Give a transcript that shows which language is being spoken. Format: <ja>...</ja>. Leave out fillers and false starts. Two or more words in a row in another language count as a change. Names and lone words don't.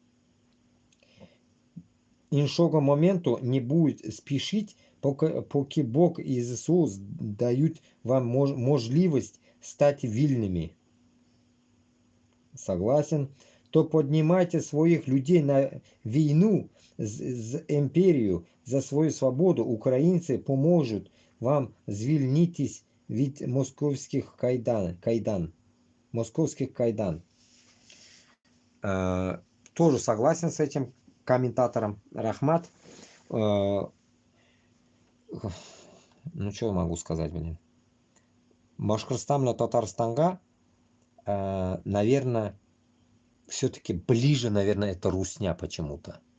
<uk>Іншого моменту</uk> <ru>не будет спешить,</ru> <uk>поки Бог и ЗСУ</uk> <ru>дают вам</ru> <uk>можливость стать вільними.</uk> <ru>Согласен. То поднимайте своих людей</ru> <uk>на війну з імперією за свою свободу. Українці поможуть вам звільнитись від московських кайдан.</uk> <ru>Московских кайдан. Тоже согласен с этим комментатором. Рахмат. Ну, что могу сказать, блин. Башкортостан, Татарстанга, наверное, все-таки ближе, наверное, это русня почему-то.</ru>